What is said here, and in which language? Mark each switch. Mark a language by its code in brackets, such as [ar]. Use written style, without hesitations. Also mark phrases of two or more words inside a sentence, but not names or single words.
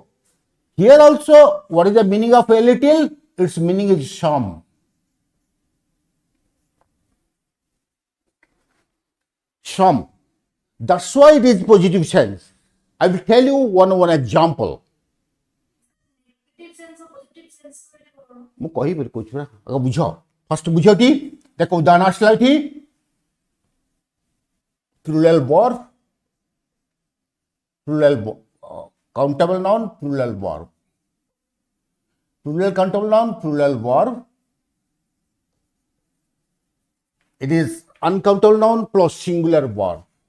[en] Here also, what is the meaning of a little? Its meaning is some. Some. That's why it is positive sense. I will tell you one example. Negative sense or positive sense [or] ମୁଁ କହିବି କହୁଛି ପରା ଆଗ ବୁଝ ଫାଷ୍ଟ ବୁଝଟି ଦେଖ ଉଦାହରଣ ଆସିଲା ଏଠି [en] plural verb, plural countable noun, plural verb. Plural countable noun, plural verb. It is uncountable noun plus singular verb.